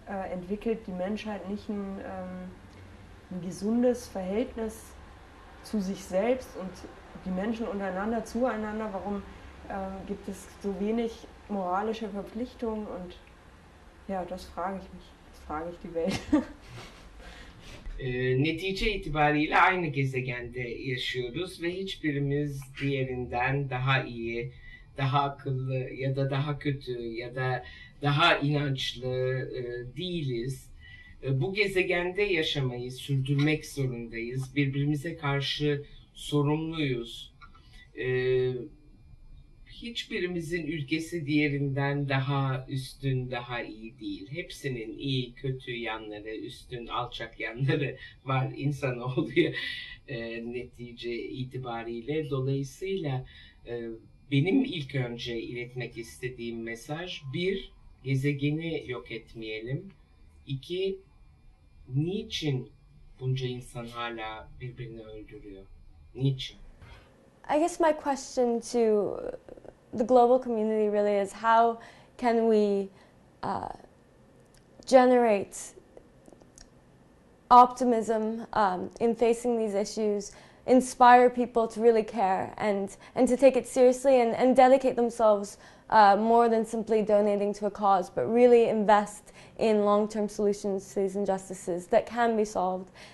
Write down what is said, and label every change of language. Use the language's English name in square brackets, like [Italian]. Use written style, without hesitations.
[German] entwickelt die Menschheit nicht ein gesundes Verhältnis zu sich selbst und die Menschen untereinander, zueinander, warum gibt es so wenig moralische Verpflichtungen und ja, das frage ich mich, das frage ich die Welt. [Turkish] Netice itibariyle aynı gezegende yaşıyoruz ve hiçbirimiz diğerinden daha iyi, daha akıllı ya da daha kötü ya da daha inançlı değiliz. Bu gezegende yaşamayı sürdürmek zorundayız. Birbirimize karşı sorumluyuz. Hiçbirimizin ülkesi diğerinden daha üstün, daha iyi değil. Hepsinin iyi, kötü yanları, üstün, alçak yanları var insanoğlu netice itibariyle. Dolayısıyla benim ilk önce iletmek istediğim mesaj, bir, gezegeni yok etmeyelim. İki, niçin bunca insan hala birbirini öldürüyor? Niçin? [English] I guess my question to the global community really is how can we generate optimism in facing these issues, inspire people to really care and to take it seriously and dedicate themselves more than simply donating to a cause, but really invest in long-term solutions to these injustices that can be solved.